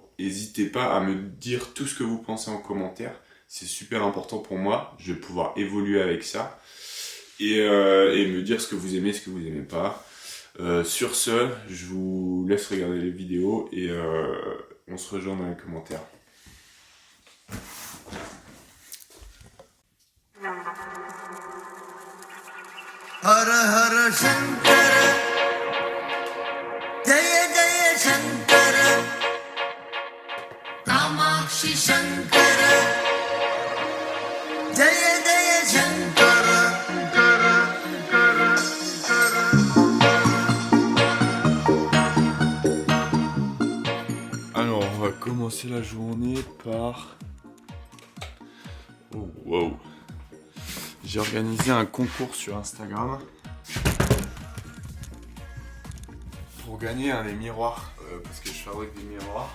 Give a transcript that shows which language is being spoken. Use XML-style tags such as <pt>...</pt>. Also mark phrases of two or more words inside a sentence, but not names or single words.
<fr>N'hésitez pas à me dire tout ce que vous pensez en commentaire, c'est super important pour moi, je vais pouvoir évoluer avec ça. Et me dire ce que vous aimez, ce que vous aimez pas. Sur ce, je vous laisse regarder les vidéos et on se rejoint dans les commentaires.</fr> <sa>हर हर शंकर जय जय शंकर कामाक्षी शंकर जय जय शंकर Kamakshi Shankara Jaya Jaya Shankara.</sa> <fr>Alors, on va commencer la journée par... Oh, wow. J'ai organisé un concours sur Instagram pour gagner des miroirs, parce que je fabrique des miroirs.</fr>